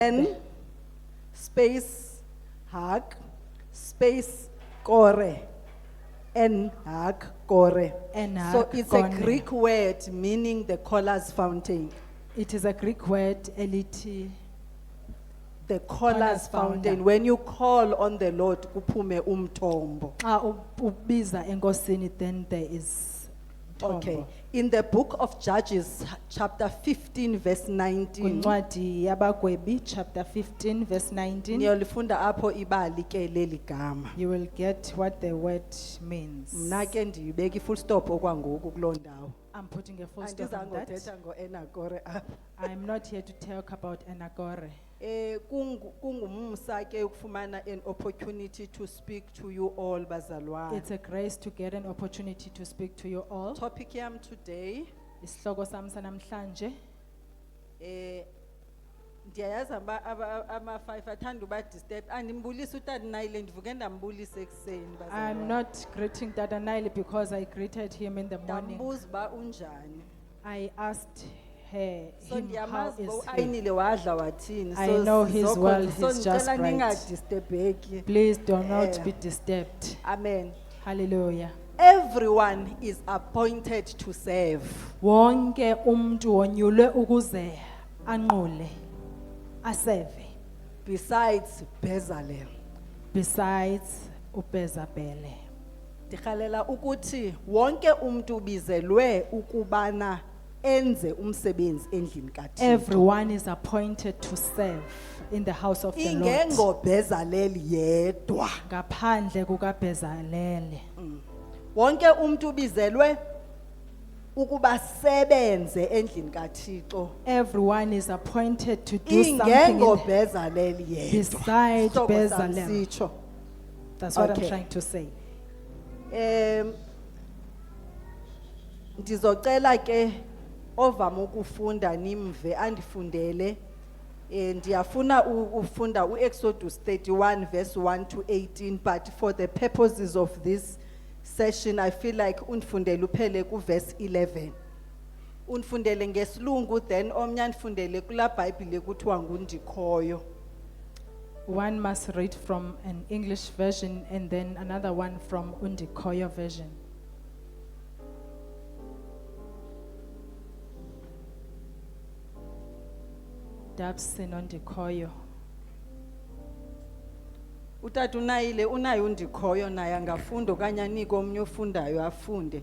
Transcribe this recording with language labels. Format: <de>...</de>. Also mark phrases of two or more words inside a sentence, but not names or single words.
<en>N space Hag space Kore. En Hag Kore. En So Hag it's a Kore. Greek word meaning the Collar's Fountain. It is a Greek word, eliti. The Collar's Collar's Fountain. Fountain. When you call on the Lord,</en> <xh>kuphume umthombo. Ubiza enkosini,</xh> <en>then there is Okay.</en> <xh>mthombo.</xh> <en>In the book of Judges, chapter 15, verse 19.</en> <xh>Kwincwadi yabagwebi, chapter 15, verse 19. Niyolifunda apho ibali ke leli gama.</xh> <en>You will get what the word means.</en> <xh>Mna ke ndiyibeka</xh> <en>full stop</en> <xh>okwangoku kuloo ndawo.</xh> <en>I'm putting a full stop on that.</en> <xh>Andizangothetha ngo-Enakore apha.</xh> <en>I'm not here to talk about Enakore.</en> <xh>Kungumsa ke ukufumana</xh> <en>an opportunity to speak to you all</en> <xh>bazalwane.</xh> <en>It's a grace to get an opportunity to speak to you all.</en> <xh>Topic yam today, Isihloko sami sanamhlanje, ndiyayazi ama-5 athanda uba disturb. Andimbulisi utata Nile ndivuke ndambulisa ekuseni</xh> <en>I'm</en> <xh>bazalwane.</xh> <en>not greeting Dada Nile because I greeted him in the morning.</en> <xh>Ndambuza uba unjani.</xh> <en>I asked her, So him, how</en> <xh>ndiyamazi</xh> <en>is</en> <xh>uba</xh> <en>he?</en> <xh>uayinile wadla wathini.</xh> <en>I know he's</en> <xh>sizokho-</xh> <en>well, so he's just</en> <xh>ndicela</xh> <en>right.</en> <xh>ningadisturbheki.</xh> <en>Please do not Eh. be disturbed. Amen. Hallelujah. Everyone is appointed to serve.</en> <xh>Wonke umuntu wonyulwe ukuze anqule, aseve,</xh> <en>Besides Bezalel. besides uBezabele.</en> <xh>Ndikhalela ukuthi wonke umuntu ubizelwe ukubana enze umsebenzi endlini kaThixo.</xh> <en>Everyone is appointed to serve in the house of the Lord.</en> <xh>Ingengo Bezalel yedwa. Ngaphandle kukaBezalele. Wonke umuntu ubizelwe ukuba sebenze endlini kaThixo.</xh> <en>Everyone is appointed to do something</en> <xh>Ingengo</xh> <en>in,</en> <xh>Bezalel yedwa.</xh> <en>beside</en> <xh>Isihloko sami</xh> <en>Bezalel.</en> <xh>sitsho.</xh> <en>That's what Okay. I'm trying to say.</en> <xh>Ndizocela ke ovama ukufunda nimve andifundele. Ndiyafuna ufunda uExodus 31 verse 1 to 18,</xh> <en>but for the purposes of this session I feel like</en> <xh>undifundele uphele ku verse 11. Undifundele ngesilungu then omnye andifundele kula Bible ekuthiwa ngundikhoyo.</xh> <en>One must read from an English version and then another one from Undikoyo version. Dabsin Undikoyo.</en> <xh>Utata uNayile unayo undikhoyo naye angafunda okanye anike omnye ofundayo afunde.</xh>